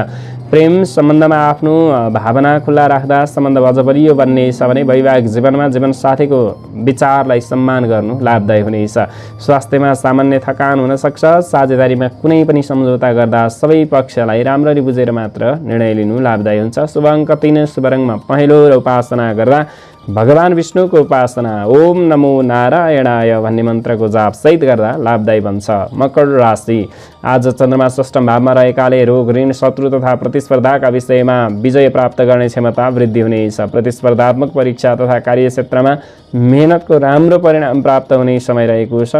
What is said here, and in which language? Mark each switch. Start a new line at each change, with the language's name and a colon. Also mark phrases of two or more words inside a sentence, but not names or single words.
Nepali: प्रेम सम्बन्धमा आफ्नो भावना खुल्ला राख्दा सम्बन्ध अझ बलियो बन्नेछ भने वैवाहिक जीवनमा जीवनसाथीको विचारलाई सम्मान गर्नु लाभदायी हुनेछ। स्वास्थ्यमा सामान्य थकान हुन सक्छ। साझेदारीमा कुनै पनि सम्झौता गर्दा सबै पक्षलाई राम्ररी बुझेर मात्र निर्णय लिनु लाभदायी हुन्छ। शुभ अङ्क 3, शुभ रङमा पहेँलो र उपासना गर्दा भगवान विष्णुको उपासना
Sanskrit: ओम नमो नारायणाय
Nepali: भन्ने मन्त्रको जाप सहित गर्दा लाभदायी बन्छ। मकर राशि आज चन्द्रमा षष्ठ भावमा रहेकाले रोग, ऋण, शत्रु तथा प्रतिस्पर्धाका विषयमा विजय प्राप्त गर्ने क्षमता वृद्धि हुनेछ। प्रतिस्पर्धात्मक परीक्षा तथा कार्यक्षेत्रमा मेहनतको राम्रो परिणाम प्राप्त हुने समय रहेको छ।